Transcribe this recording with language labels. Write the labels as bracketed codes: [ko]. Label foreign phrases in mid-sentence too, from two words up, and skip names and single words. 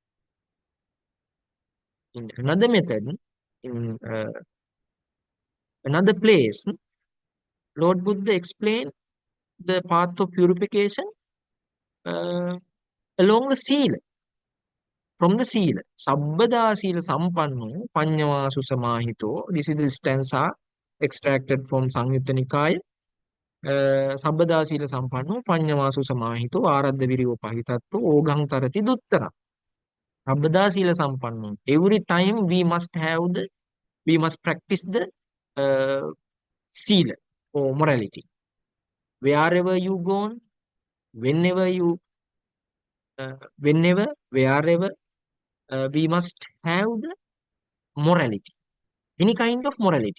[en] In another method, in another place, Lord Buddha explained the path of purification uh, along the Sīla, from the Sīla. [pi] Sabbada Sīla Sampanno Panyavasu Samahito. [en] This is the stanza extracted from Samyutta Nikaya. [pi] Sabbada Sīla Sampanno Panyavasu Samahito Aradha Viriyopahitatto Ogam Tarati Duttara. Sabbada Sīla Sampanno. [en] Every time we must practice the Sīla or morality. Wherever you go, whenever you, wherever, we must have the morality, any kind of morality.